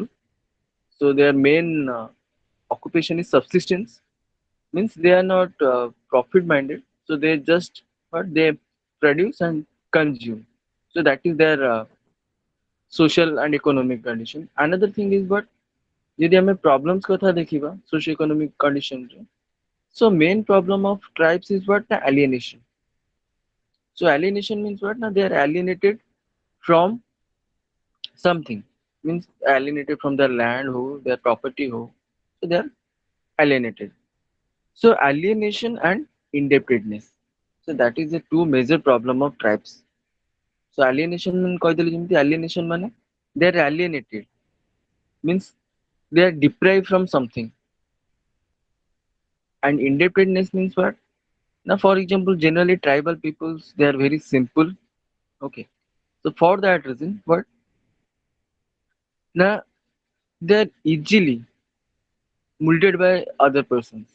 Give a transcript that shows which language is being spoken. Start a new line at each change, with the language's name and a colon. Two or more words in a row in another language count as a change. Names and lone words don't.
English: So their main occupation is subsistence. Means they are not profit minded. So they just what they produce and consume. So that is their social and economic condition. Another thing is what
Odia: ଯଦି ଆମେ
English: problems
Odia: କଥା ଦେଖିବା
English: socio economic condition ରେ, so main problem of tribes is what? Alienation. So alienation means what? Now they are alienated from something. Means alienated from their land ho, their property ho. So they are alienated. So alienation and indebtedness. So that is the two major problem of tribes. So alienation
Odia: କହିଦେଲି ଯେମିତି
English: alienation ମାନେ they are alienated means they are deprived from something, and indebtedness means what? Now for example generally tribal peoples they are very simple. Okay, so for that reason what? Now they are easily molded by other persons.